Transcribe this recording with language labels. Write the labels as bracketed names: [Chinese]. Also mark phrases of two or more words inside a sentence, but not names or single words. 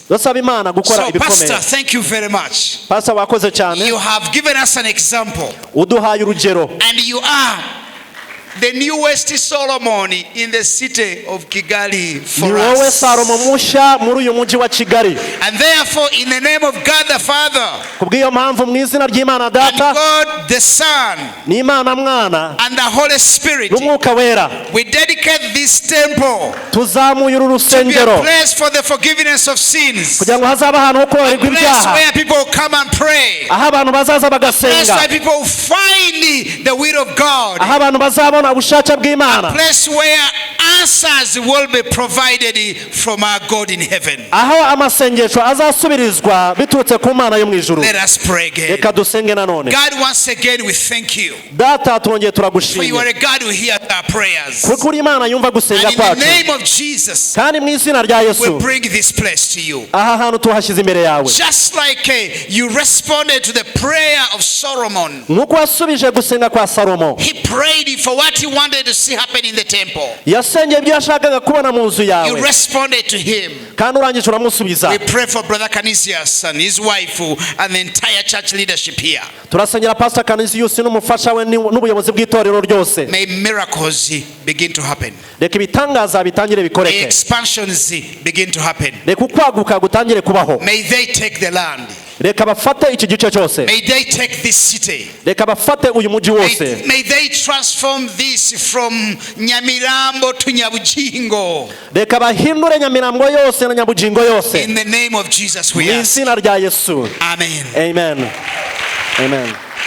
[Kinyarwanda] dusaba Imana gukora [English] So, Pastor, [Kinyarwanda] ibikomeye. [English] thank you very much. [Kinyarwanda] Pastor wakoze cyane, [English] You have given us an example, [Kinyarwanda] uduhaye urugero, [English] and you are the newest Solomon in the city of Kigali [Kinyarwanda] ni [English] for [Kinyarwanda] wowe [English] us. [Kinyarwanda] Salomo mushya muri uyu mujyi wa Kigali. [English] And therefore, in the name of God the Father, [Kinyarwanda] Kubw'iyo mpamvu mu izina ry'Imana [English] and [Kinyarwanda] Data [English] God the Son, [Kinyarwanda] n'Imana Mwana [English] and the Holy Spirit, [Kinyarwanda] n'Umwuka Wera, [English] we dedicate this temple [Kinyarwanda] tuzamuye uru [English] to be a [Kinyarwanda] rusengero [English] place for the forgiveness of sins, [Kinyarwanda] kugira ngo hazaba ahantu ho [English] a [Kinyarwanda] kubabarirwa [English] place [Kinyarwanda] ibyaha, [English] where people come and pray, [Kinyarwanda] aho abantu bazaza [English] a place [Kinyarwanda] bagasenga, [English] where people find the will of God, [Kinyarwanda] aho abantu bazabona ubushake bw'Imana, [English] a place where answers will be provided from our God in heaven. [Kinyarwanda] aho amasengesho azasubirizwa biturutse ku Mana yo mu ijuru. [English] Let us pray again. [Kinyarwanda] Reka dusenge nanone. [English] God, once again we thank you, [Kinyarwanda] Data turongeye [English] for you [Kinyarwanda] turagushimye [English] are a God who hears our prayers. [Kinyarwanda] kuko uri Imana yumva gusenga [English] And in the [Kinyarwanda] kwacu, [English] name of Jesus, [Kinyarwanda] kandi mu izina rya [English] we [Kinyarwanda] Yesu [English] bring this place to you. [Kinyarwanda] aha hantu tuhashyize imbere yawe. [English] Just like you responded to the prayer of Solomon, [Kinyarwanda] Nk'uko wasubije gusenga kwa Salomo, [English] he prayed for what he wanted to see happen in the temple. [Kinyarwanda] yasengeye ibyo yashakaga kubona mu nzu [English] You [Kinyarwanda] yawe, [English] responded to him. [Kinyarwanda] kandi urangije uramusubiza. [English] We pray for Brother Canisius and his wife and the entire church leadership here. [Kinyarwanda] Turasengera Pastor Canisius n'umufasha we n'ubuyobozi bw'itorero ryose. [English] May miracles begin to happen. [Kinyarwanda] Reka ibitangaza bitangire [English] May [Kinyarwanda] bikoreke. [English] expansions begin to happen. [Kinyarwanda] Reka ukwaguka gutangire kubaho. [English] May they take the land. [Kinyarwanda] Reka bafate iki gice cyose. [English] May they take this city. [Kinyarwanda] Reka bafate uyu mujyi wose. [English] May they transform this from Nyamirambo to Nyabujingo. [Kinyarwanda] Reka bahindure Nyamirambo yose na Nyabugingo yose. [English] In the name of Jesus we [Kinyarwanda] Mu [English] ask. [Kinyarwanda] izina rya Yesu. [English] Amen. Amen. Amen.